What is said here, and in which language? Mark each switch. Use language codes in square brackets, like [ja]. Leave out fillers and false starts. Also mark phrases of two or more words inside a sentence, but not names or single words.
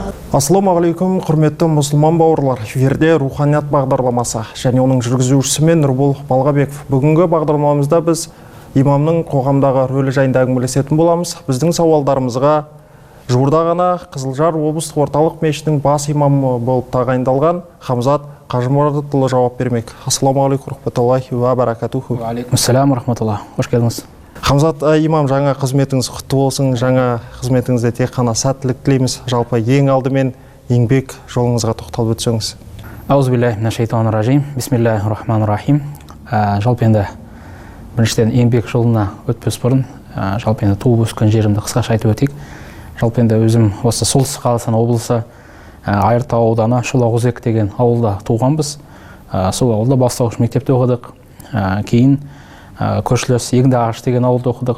[kk] Ассалаумағалейкум, құрметті мұсылман бауырлар. Эфирде руханият бағдарламасы және оның жүргізушісі мен Нұрбол Балғабеков. Бүгінгі бағдарламамызда біз имамның қоғамдағы рөлі жайында әңгімелесетін боламыз. Біздің сауалдарымызға жуырда ғана Қызылжар облыстық орталық мешітінің бас имамы болып тағайындалған Хамзат Қажымұратұлы жауап бермек. [ar] السلام عليكم ورحمة الله وبركاته. السلام رحمة الله. [kk] Қош келдіңіз. Хамзат имам, жаңа қызметіңіз құтты болсын, жаңа қызметіңізде тек қана сәттілік тілейміз. Жалпы ең алдымен еңбек жолыңызға тоқталып өтсеңіз. [ar] أعوذ بالله من الشيطان الرجيم. بسم الله الرحمن الرحيم. [kk] Жалпы енді біріншіден еңбек жолына өтпес бұрын, жалпы енді туып өскен жерімді қысқаша айтып өтейік. Жалпы енді өзім осы Солтүстік Қазақстан облысы Айыртау ауданы Шолақұзек деген ауылда туғанбыз. Сол ауылда бастауыш мектепте оқыдық. Кейін көршілес Егіндіағаш деген ауылда оқыдық.